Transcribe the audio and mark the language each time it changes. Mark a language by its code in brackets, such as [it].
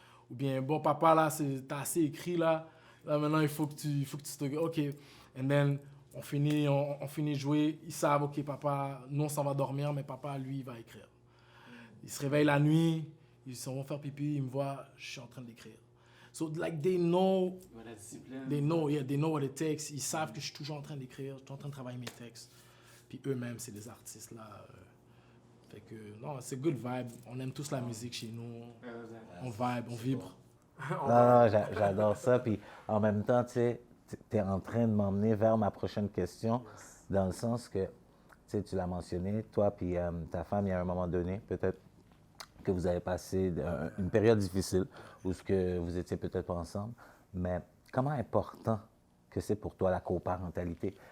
[fr] Ou bien, bon, papa, là, t'as assez écrit, là. Là, maintenant, il faut que tu te... OK. [en] And then, [fr] on finit de jouer. Ils savent, OK, papa, nous, on s'en va dormir, mais papa, lui, il va écrire. Ils se réveillent la nuit, ils s'en vont faire pipi, ils me voient, je suis en train d'écrire. [en] So, like, they know what it takes. [fr] Ils savent que je suis toujours en train d'écrire, je suis en train de travailler mes textes. Puis eux-mêmes, c'est des artistes, là. Fait que, non, c'est good vibe. On aime tous la musique chez nous. On vibe, on vibre. Non, j'adore ça. Puis en même temps, tu sais, tu es en train de m'emmener vers ma prochaine question, dans le sens que, tu sais, tu l'as mentionné, toi puis ta femme, il y a un moment donné, peut-être que vous avez passé une période difficile où ce que vous étiez peut-être pas ensemble, mais comment important que c'est pour toi la coparentalité?